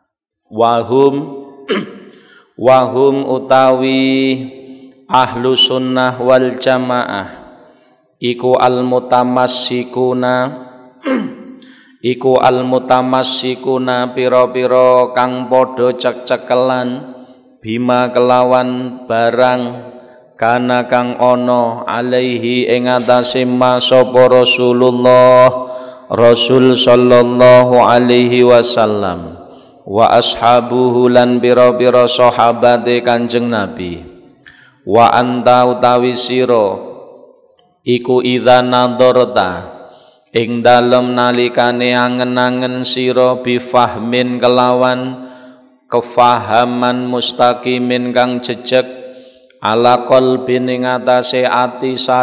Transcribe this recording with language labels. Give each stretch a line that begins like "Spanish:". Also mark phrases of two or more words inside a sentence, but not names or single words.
Javanese: wahum utawi
Arabic: أهل السنة والجماعة
Javanese: iku al-mutamassikuna pira-pira kang padha cek-cekelan bima kelawan barang kana kang ana alaihi ing atase sapa
Arabic: رسول صلى الله عليه وسلم وأصحابه
Javanese: lan pira-pira sahabate Kanjeng Nabi
Arabic: وأنت
Javanese: utawi sira iku
Arabic: إذا نظرت
Javanese: ing dalem nalikane angen-angen sira bifahmin kelawan kefahaman mustaqimin kang jejeg
Arabic: على قلب
Javanese: ing atase ati